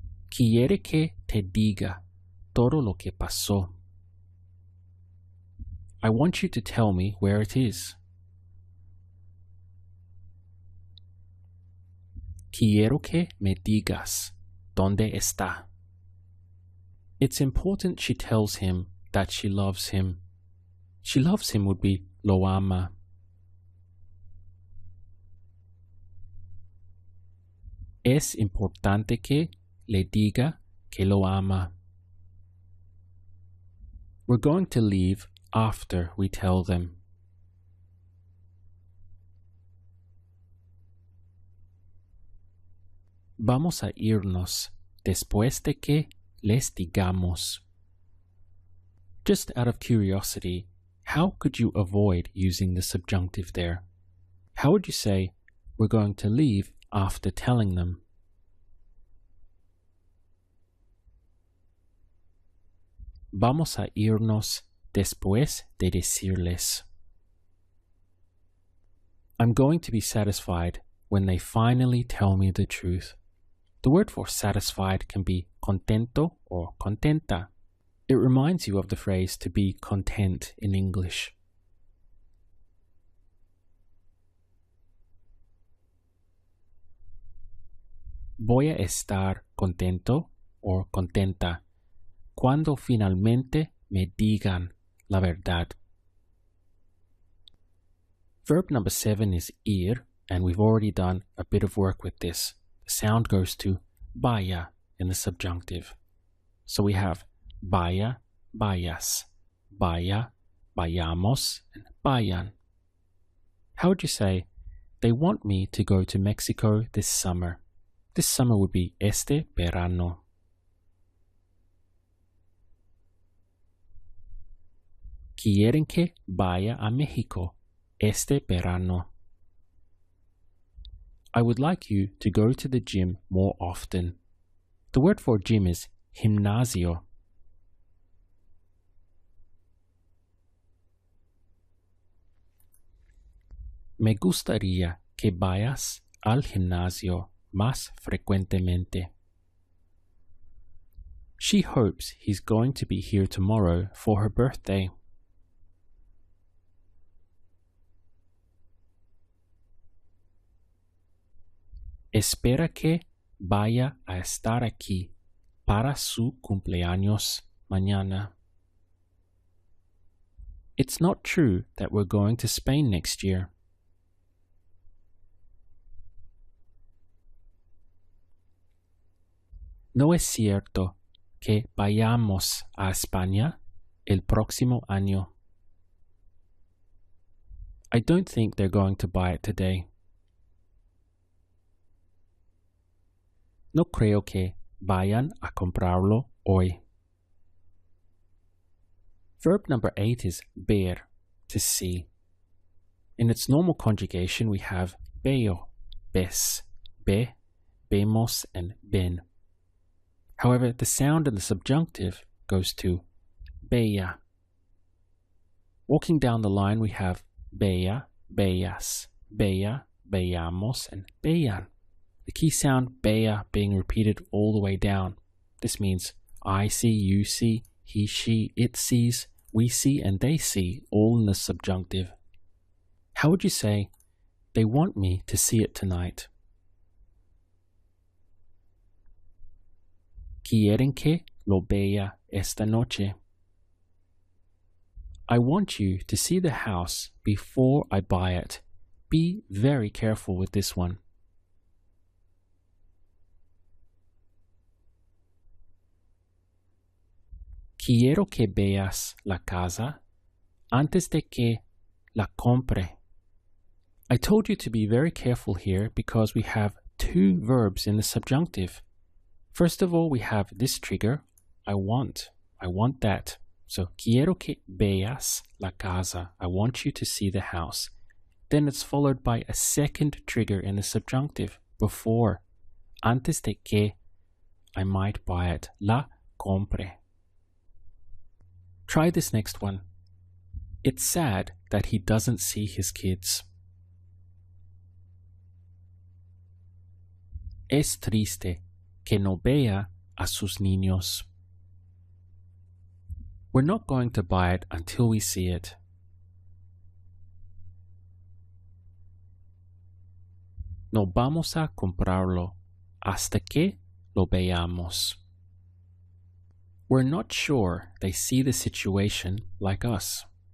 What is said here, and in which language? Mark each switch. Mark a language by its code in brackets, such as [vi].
[es] Quiere que te diga todo lo que pasó. [en] I want you to tell me where it is. [es] Quiero que me digas dónde está. [en] It's important she tells him that she loves him. She loves him would be [es] lo ama. Es importante que le diga que lo ama. [en] We're going to leave after we tell them. [es] Vamos a irnos después de que les digamos. [en] Just out of curiosity, how could you avoid using the subjunctive there? How would you say, we're going to leave after telling them? [es] Vamos a irnos después de decirles. [en] I'm going to be satisfied when they finally tell me the truth. The word for satisfied can be contento or contenta. It reminds you of the phrase to be content in English. [es] Voy a estar contento o contenta cuando finalmente me digan la verdad. [en] Verb number 7 is ir, and we've already done a bit of work with this. The sound goes to vaya in the subjunctive. So we have [es] vaya, vayas, vaya, vayamos, [en] and vayan. How would you say, they want me to go to Mexico this summer? This summer would be [es] este verano. Quieren que vaya a México este verano. [en] I would like you to go to the gym more often. The word for gym is gimnasio. [es] Me gustaría que vayas al gimnasio más frecuentemente. [en] She hopes he's going to be here tomorrow for her birthday. [es] Espera que vaya a estar aquí para su cumpleaños mañana. [en] It's not true that we're going to Spain next year. [es] No es cierto que vayamos a España el próximo año. [en] I don't think they're going to buy it today. [es] No creo que vayan a comprarlo hoy. [en] Verb number 8 is ver, to see. In its normal conjugation, we have [es] veo, ves, ve, vemos, [en] and ven. However, the sound in the subjunctive goes to veía. Walking down the line, we have [es] veía, veías, veía, veíamos, [en] and veían. The key sound veía being repeated all the way down. This means I see, you see, he, she, it sees, we see, and they see, all in the subjunctive. How would you say, they want me to see it tonight? [es] Quieren que lo vea esta noche. [en] I want you to see the house before I buy it. Be very careful with this one. [es] Quiero que veas la casa antes de que la compre. [en] I told you to be very careful here because we have two verbs in the subjunctive. First of all, we have this trigger, I want that. [es] So, quiero que veas la casa. [en] I want you to see the house. Then it's followed by a second trigger in the subjunctive, before, [es] antes de que, [en] I might buy it, [es] la compre. [en] Try this next one. It's sad that he doesn't see his kids. [es] Es triste que no vea a sus niños. [en] We're not going to buy it until we see it. [es] No vamos a comprarlo hasta que lo veamos. [en] We're not sure they see the situation like us.